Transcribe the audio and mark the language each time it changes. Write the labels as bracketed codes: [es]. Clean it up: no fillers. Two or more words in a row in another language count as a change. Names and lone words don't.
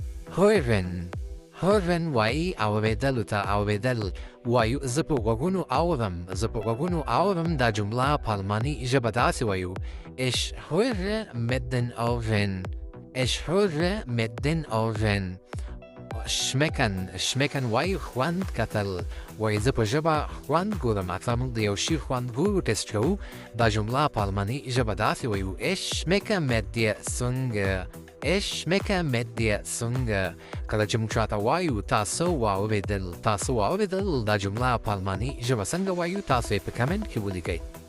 [ps] هورن وایي اورېدلو ته اورېدل وایو زه په غوږونو اورم دا جمله په الماني ژبه داسې وایو [de] Ich höre mit den Ohren. [ps] شمکن وایو خوند کتل وایي زه په ژبه خوند ګورم اکثر موږ د یو شي خوند ګورو ټسټ کوو دا جمله په الماني ژبه داسې وایو [de] Ich schmecke mit dir Zunge [ps] کله چې موږ چاته وایو تاسو واورېدل دا جمله په الماني ژبه څنګه وایو تاسو یې په کمنټ کې ولیکئ